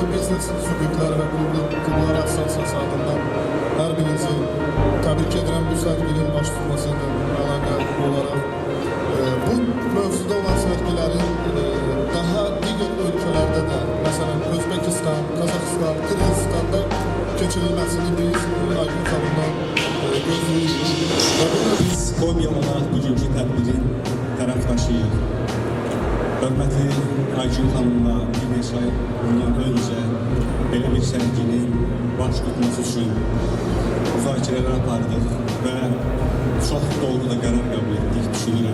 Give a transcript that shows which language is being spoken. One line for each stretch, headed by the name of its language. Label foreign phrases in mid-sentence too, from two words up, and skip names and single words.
Turkish: siz subyektler ve klublar asosiyası adından her birinizi tebrik ederim bu serginin baş tutmasıyla alakalı olarak. Bu mövzuda olan sergilerin daha diğer ülkelerde de, mesela Özbekistan, Kazakistan, Kırgızistan'da keçirilmesini biz Aygün
Azerbaijani: xanımdan gözləyirik. Biz Konya olarak bugünkü tədbirin tərəfdaşıyıq. Hörmətli Aygün xanımla bir neçə ay bundan öncə belə bir sərginin baş tutması üçün müzakirələr apardıq və çox dolğu da qərar qəbul etdik, düşünürəm.